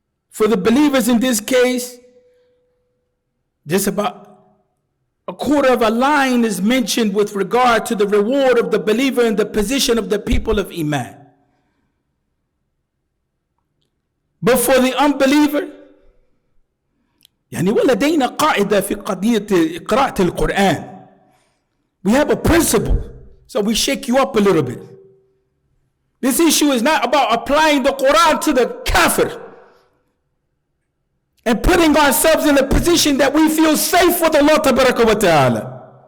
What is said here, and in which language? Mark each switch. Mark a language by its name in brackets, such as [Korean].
[English] For the believers in this case, just about a quarter of a line is mentioned with regard to the reward of the believer and the position of the people of Iman. But for the unbeliever, [Arabic] ولدينا قاعدة في قضية قراءة القرآن. [English] We have a principle, so we shake you up a little bit. This issue is not about applying the Quran to the kafir and putting ourselves in a position that we feel safe with Allah Tabaraka wa Ta'ala.